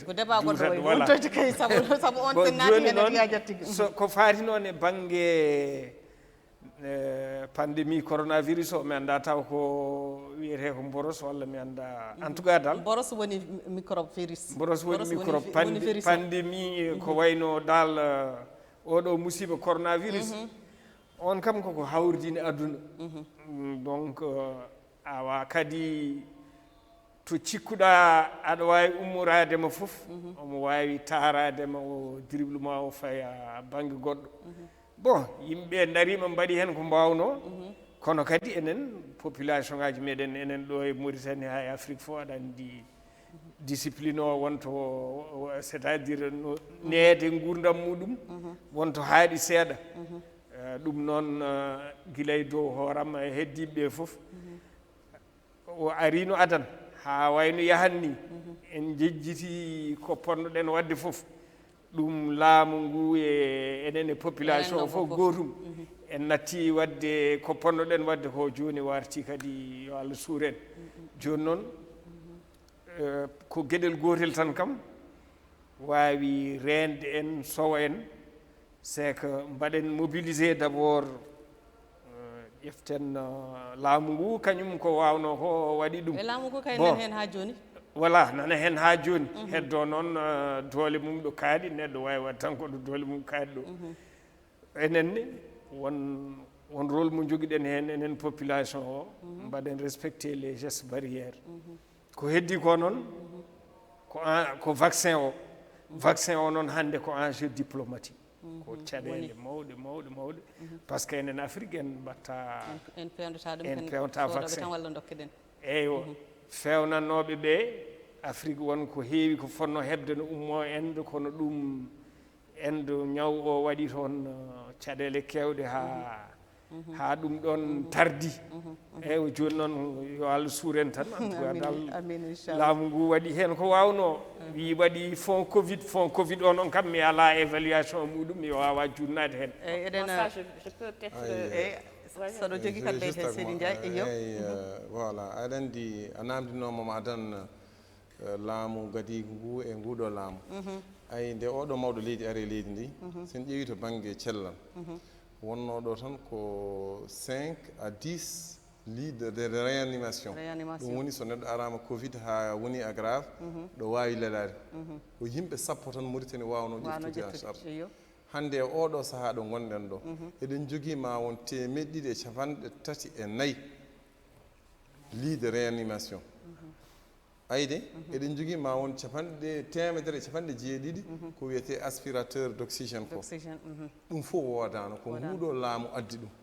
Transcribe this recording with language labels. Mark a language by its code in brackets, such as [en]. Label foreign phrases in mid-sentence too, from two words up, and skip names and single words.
[ff] ko débat goɗɗo wontoyta kay sabu on sen naati hen en yajat tigi so ko faati noon e banggue pandémie coronavirus o mi anda taw ko wiyete ko boros walla mi anda [fr] en tout cas [ff] dal boros woni [fr] microbe virus [ff] boros woni microbe pandémie ko wayno dal oɗo musiba coronavirus on kam koko hawrdini aduna donc awa kadi to cikkuɗa aɗa wawi ummoradema foof omo wawi taradema o dribble ma o faya banggue goɗɗo bon yimɓe darima mbaɗi hen ko mbawno kono kadi enen population ngaji meɗen enen ɗo e Mauritanie ha e Afrique fof aɗa andi discipline o wonto c' [fr] est à dire [ff] no neede gurdam muɗum wonto haaɗi seeɗa ɗum noon guilay dow hooram e heddiɓe foof o arino adan ha wayno yahanni en jejjiti ko ponnoɗen wadde foof ɗum laamu ngu e enen e population o fof gotum en natti wadde ko ponnoɗen wadde ko joni warti kadi yo Allah suuren joni noon ko gueɗel gotel tan kam wawi rende en sowa en [fr] c'est que [ff] mbaɗen [fr] mobilisé d' abord [ff] ƴeften laamu ngu kañum ko wawno ko waɗi ɗum laamu ngu kay nan hen ha joni voilà nana hen ha joni heddo noon doole mum ɗo kaaɗi neɗɗo wawi wadde tan koɗo doole mum kaaɗi ɗo enenne won rôle mo joguiɗen hen enen population o mbaɗen [fr] respecté les gestes barrières [ff] ko heddi ko noon ko vaccin o noon hande ko [fr] enjeu diplomatique [ff] ko caɗele mawɗe [fr] par ce que [ff] enen Afrique en mbatta en pewnata ɗum en pewta vaccin tan walla dokkeɗen eyyo fewnannoɓe ɓe Afrique won ko heewi ko fonno hebde no ummo ende kono ɗum ende ñaw o waɗi toon caɗele kewɗe ha ɗum ɗon tardi eyyi joni noon yo Allah suuren tan [fr] en tout cas [ff] dal laamu ngu waɗi hen ko wawno wi waɗi fond covid o noon kam mi ala évaluation muɗum mi wawa jurnade hen eɗen [fr] je peux peut-être [ff] saɗo jogui kadi ɓeyde hen Seydi Ndiaye eyo voilà aɗa andi a namdinoma adan laamu gadi ngu e nguɗo laamu ay nde oɗo mawɗo leydi ari leydi ndi sen ƴeewi to banggue cellal wonno ɗo tan ko [fr] 5 à 10 lits de réanimation [ff] ɗum woni so neɗɗo arama covid ha woni aggrave ɗo wawi leɗade ko yimɓe sappo tan Mauritanie wawno ƴeftude [fr] en charge [ff] hande e oɗo saaha ɗo gonɗen ɗo eɗen jogui ma won [fr] 334 lits de réanimation [ff] ayde eɗen jogui ma won temedere capanɗe jeeɗiɗi ko wiyete [fr] aspirateur d' oxygène [ff] ko ɗum fof wodano ko nguɗo laamu addi ɗum